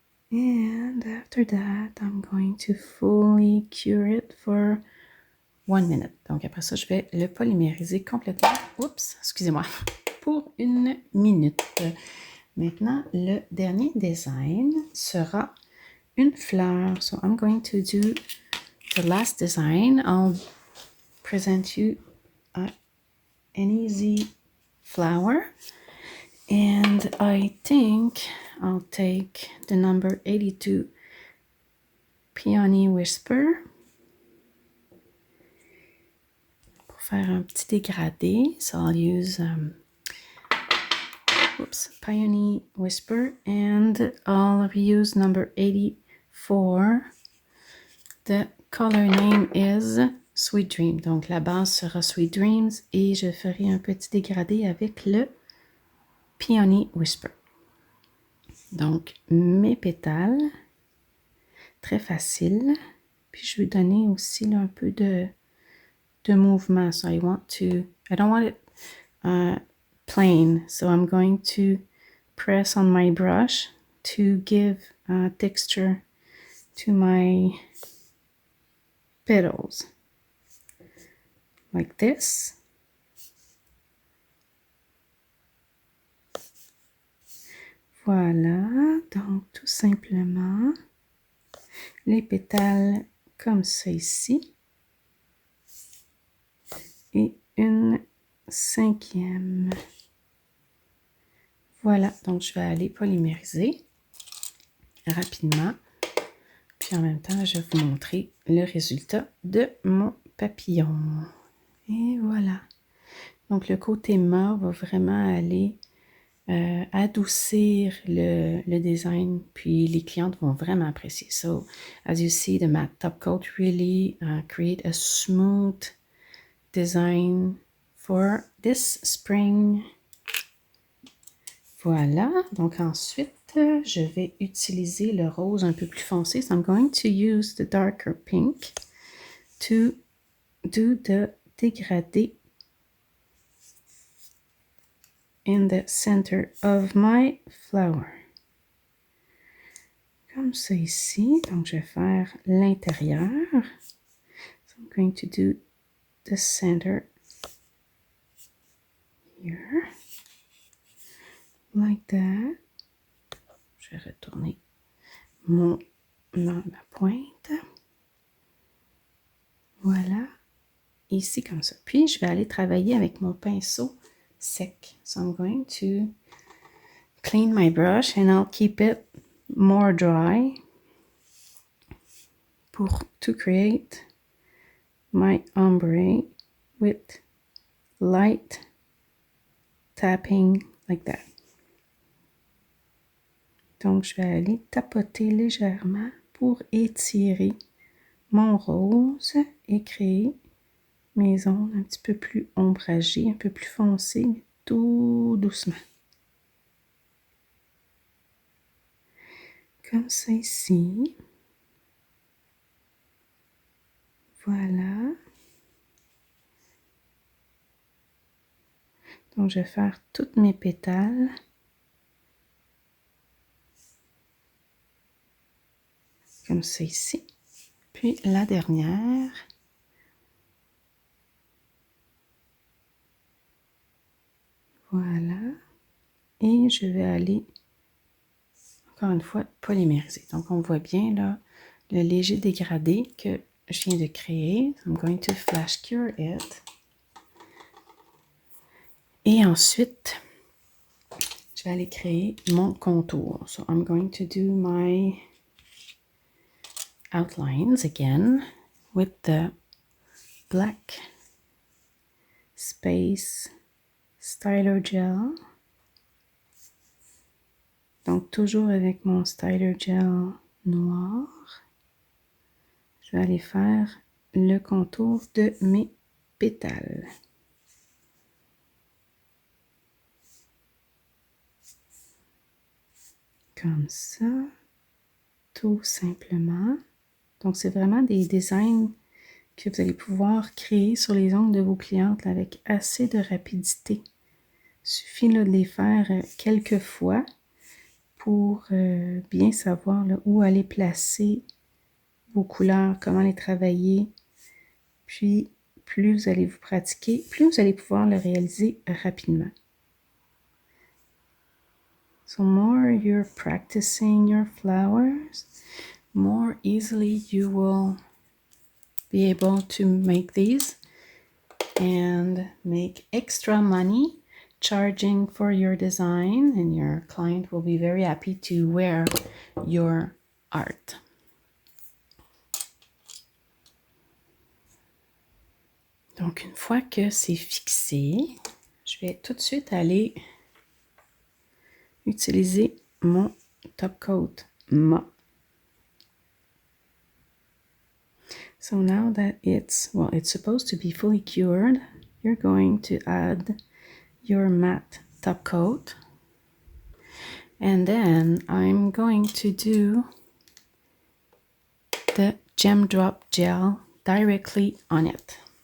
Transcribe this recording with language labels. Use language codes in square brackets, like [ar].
[en] And after that, I'm going to fully cure it for 1 minute. [fr] Donc après ça, je vais le polymériser complètement. Oups, excusez-moi. Pour 1 minute. Maintenant, le dernier design sera une fleur. [en] So I'm going to do the last design. I'll present you an easy flower. And I think I'll take the number 82 Peony Whisper [fr] pour faire un petit dégradé. [en] So I'll use Peony Whisper, and I'll use number 84. The color name is Sweet Dream. [fr] Donc la base sera Sweet Dreams et je ferai un petit dégradé avec le Peony Whisper. Donc, mes pétales, très facile. Puis, je vais donner aussi là, un peu de mouvement. [en] So, I don't want it plain. So, I'm going to press on my brush to give texture to my petals. Like this. [fr] Voilà, donc tout simplement, les pétales comme ça ici. Et une 5e. Voilà, donc je vais aller polymériser rapidement. Puis en même temps, je vais vous montrer le résultat de mon papillon. Et voilà. Donc le côté mauve va vraiment aller adoucir le design, puis les clientes vont vraiment apprécier. [en] So, as you see, the matte top coat really create a smooth design for this spring. [fr] Voilà, donc ensuite, je vais utiliser le rose un peu plus foncé. [en] So I'm going to use the darker pink to do the dégradé in the center of my flower. [fr] Comme ça ici. Donc, je vais faire l'intérieur. [en] So I'm going to do the center here. Like that. [fr] Je vais retourner ma pointe. Voilà. Ici, comme ça. Puis, je vais aller travailler avec mon pinceau sec. [en] So I'm going to clean my brush and I'll keep it more dry to create my ombre with light tapping like that. [fr] Donc, je vais aller tapoter légèrement pour étirer mon rose et créer mes ongles un petit peu plus ombragés, un peu plus foncés, mais tout doucement. Comme ça ici. Voilà. Donc, je vais faire toutes mes pétales. Comme ça ici. Puis la dernière. Voilà. Et je vais aller, encore une fois, polymériser. Donc, on voit bien là le léger dégradé que je viens de créer. [en] I'm going to flash cure it. [fr] Et ensuite, je vais aller créer mon contour. [en] So, I'm going to do my outlines again with the black space styler gel. [fr] Donc, toujours avec mon styler gel noir, je vais aller faire le contour de mes pétales. Comme ça, tout simplement. Donc, c'est vraiment des designs que vous allez pouvoir créer sur les ongles de vos clientes là, avec assez de rapidité. Il suffit là, de les faire quelques fois pour bien savoir là, où aller placer vos couleurs, comment les travailler. Puis, plus vous allez vous pratiquer, plus vous allez pouvoir le réaliser rapidement. [en] So more you're practicing your flowers, more easily you will be able to make these and make extra money charging for your design, and your client will be very happy to wear your art. [fr] Donc, une fois que c'est fixé, je vais tout de suite aller utiliser mon top coat mat. [en] So now that it's supposed to be fully cured, you're going to add your matte top coat. And then I'm going to do the Gem Drop gel directly on it.